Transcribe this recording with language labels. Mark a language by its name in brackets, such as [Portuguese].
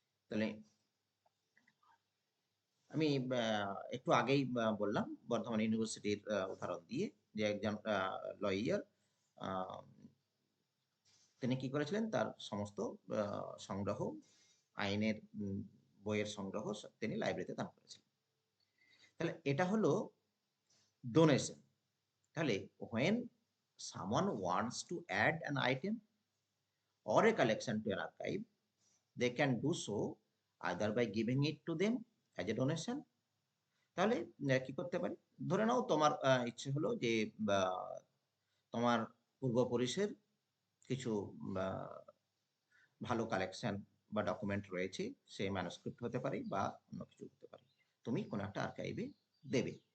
[Bangla] তাহলে আমি একটু আগেই বললাম বর্ধমান ইউনিভার্সিটির উদাহরণ দিয়ে, যে একজন লয়ার তিনি কি করেছিলেন, তার সমস্ত সংগ্রহ, আইনের বইয়ের সংগ্রহ তিনি লাইব্রেরিতে দান করেছিলেন। তাহলে এটা হলো ডোনেশন। তাহলে [English] when someone wants to add an item or a collection to an archive, they can do so either by giving it to them as a donation। [Bangla] তাহলে কি করতে পারি, ধরে নাও তোমার ইচ্ছে হলো যে তোমার পূর্বপুরুষের কিছু ভালো কালেকশন বা ডকুমেন্ট রয়েছে, সে ম্যানুস্ক্রিপ্ট হতে পারে বা অন্য কিছু হতে পারে, তুমি কোনো একটা আর্কাইভে দেবে।